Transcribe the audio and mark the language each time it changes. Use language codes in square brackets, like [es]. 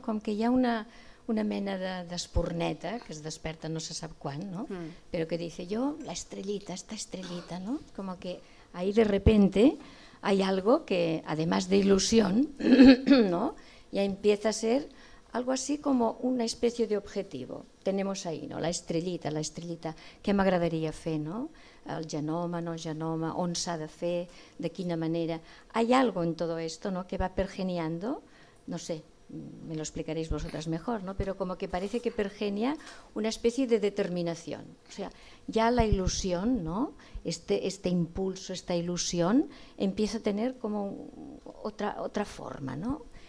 [ca] Com que hi ha una mena d'espurneta que es desperta no se sap quan, ¿no? [es] Pero que dice yo, la estrellita, esta estrellita, ¿no? Como que ahí de repente hay algo que, además de ilusión, ¿no? Ya empieza a ser algo así como una especie de objetivo. Tenemos ahí, ¿no? La estrellita, [ca] què m'agradaria fer, no? El genoma, no genoma, on s'ha de fer, de quina manera. [es] Hay algo en todo esto, ¿no? Que va pergeniando, no sé, me lo explicaréis vosotras mejor, ¿no? Pero como que parece que pergenia una especie de determinación. O sea, ya la ilusión, ¿no? Este impulso, esta ilusión, empieza a tener como otra forma, ¿no?